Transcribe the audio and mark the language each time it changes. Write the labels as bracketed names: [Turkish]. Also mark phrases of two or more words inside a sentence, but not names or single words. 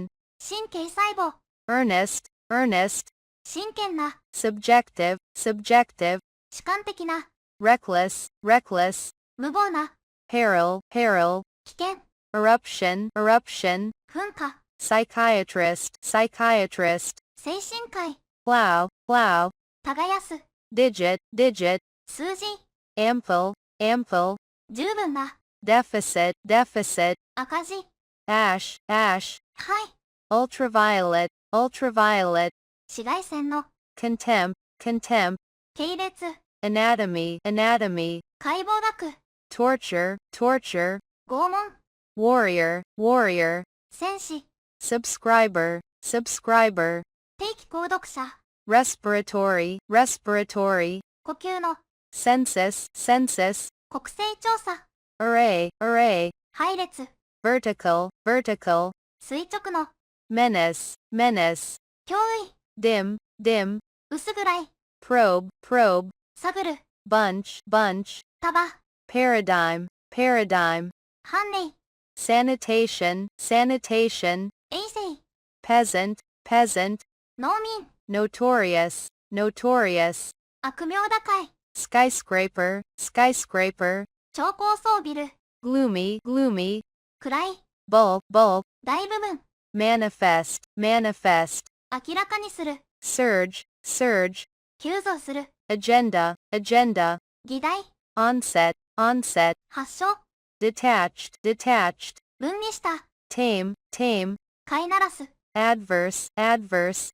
[Japanese] 神経細胞、 [English] earnest, earnest, [Japanese] 真剣な、 [English] subjective, subjective, [Japanese] 主観的な、 [English] reckless, reckless, [Japanese] 無謀な、 [English] peril, peril, [Japanese] 危険、 [English] eruption, eruption, [Japanese] 噴火、 [English] psychiatrist, psychiatrist, [Japanese] 精神科医、 [English] plow, plow, [Japanese] 耕す、 [English] digit, digit, [Japanese] 数字、 [English] ample, ample, [Japanese] 十分な、 [English] deficit, deficit, [Japanese] 赤字、 [English] ash, ash, [Japanese] はい、 [English] ultraviolet, ultraviolet, [Japanese] 紫外線の、 [English] contempt, contempt, [Japanese] 系列、 [English] anatomy, anatomy, [Japanese] 解剖学、 [English] torture, torture, [Japanese] 拷問、 [English] warrior, warrior, [Japanese] 戦士、 [English] subscriber, subscriber, [Japanese] 定期購読者、 [English] respiratory, respiratory, [Japanese] 呼吸の、 [English] census, census, [Japanese] 国勢調査、 [English] array, array, [Japanese] 配列、 [English] vertical, vertical, [Japanese] 垂直の、 [English] menace, menace, [Japanese] 脅威、 [English] dim, dim, [Japanese] 薄暗い、 [English] probe, probe, [Japanese] 探る、 [English] bunch, bunch, [Japanese] 束、 [English] paradigm, paradigm, [Japanese] 判例、 [English] sanitation, sanitation, [Japanese] 衛生、 [English] peasant, peasant, [Japanese] 農民、 [English] notorious, notorious, [Japanese] 悪名高い、 [English] skyscraper, skyscraper, [Japanese] 超高層ビル、 [English] gloomy, gloomy, [Japanese] 暗い、 [English] bulk, bulk, [Japanese] 大部分、 [English] manifest, manifest, [Japanese] 明らかにする、 [English] surge, surge, [Japanese] 急増する、 [English] agenda, agenda, [Japanese] 議題、 [English] onset, onset, [Japanese] 発症、 [English] detached, detached, [Japanese] 分離した、 [English] tame, tame, [Japanese] 飼いならす、 [English] adverse, adverse,